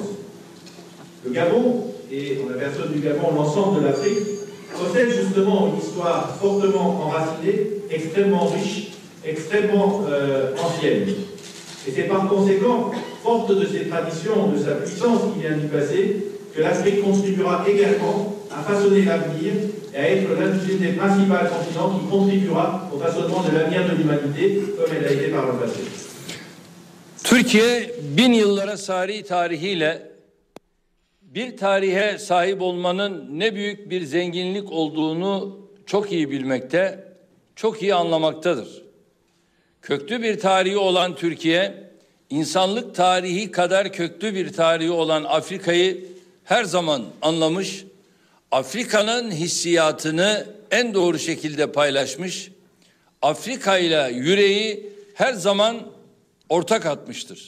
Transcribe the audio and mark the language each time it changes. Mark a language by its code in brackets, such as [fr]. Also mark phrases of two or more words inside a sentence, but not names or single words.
[fr] Le Gabon, et en la personne du Gabon, l'ensemble de l'Afrique, possède justement une histoire fortement enracinée, extrêmement riche, extrêmement ancienne. Et c'est par conséquent, forte de ses traditions, de sa puissance qui vient du passé, que l'Afrique contribuera également à façonner l'avenir et à être l'un des principaux continents qui contribuera au façonnement de l'avenir de l'humanité comme elle a été par le passé. [tr] Türkiye 1000 yıllara sari tarihiyle bir tarihe sahip olmanın ne büyük bir zenginlik olduğunu çok iyi bilmekte, çok iyi anlamaktadır. Köklü bir tarihi olan Türkiye, insanlık tarihi kadar köklü bir tarihi olan Afrika'yı her zaman anlamış, Afrika'nın hissiyatını en doğru şekilde paylaşmış, Afrika ile yüreği her zaman ortak atmıştır.